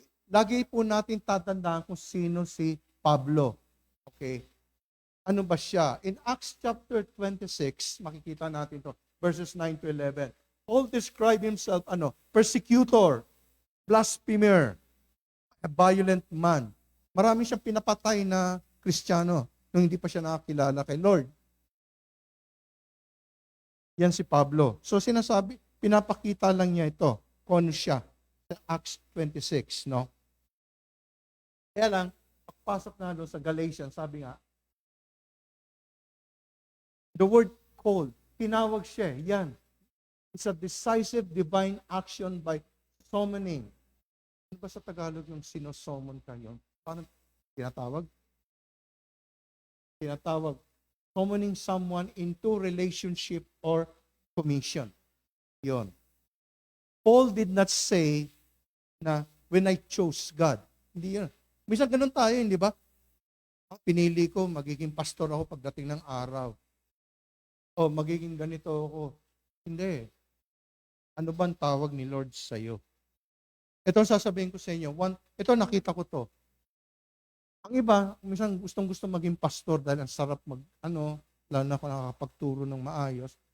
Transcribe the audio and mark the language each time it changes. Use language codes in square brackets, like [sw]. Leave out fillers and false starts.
[tl] Lagi po natin tatandaan kung sino si Pablo. Okay? Ano ba siya? In Acts chapter 26, makikita natin to, verses 9 to 11. [en] Paul described himself, persecutor, blasphemer, a violent man. [tl] Marami siyang pinapatay na Kristiyano nung hindi pa siya nakakilala kay Lord. Yan si Pablo. So sinasabi, pinapakita lang niya ito, kung ano siya, sa Acts 26, no? Kaya lang, pagpasok na doon sa Galatians, sabi nga, [en] the word called, [tl] tinawag siya, yan. [en] It's a decisive divine action by summoning. [tl] Ano ba sa Tagalog yung sinosomon ka yun? Paano tinatawag? Tinatawag. [en] Summoning someone into relationship or commission. Yon. Paul did not say na when I chose God. [tl] Hindi yun. Minsan ganun tayo, hindi ba? Pinili ko, magiging pastor ako pagdating ng araw. O magiging ganito ako. Hindi. Ano ba ang tawag ni Lord sa iyo? Ito ang sasabihin ko sa inyo. Ito nakita ko to. Ang iba, minsan gustong-gusto maging pastor dahil ang sarap lalo na kung nakakapagturo ng maayos.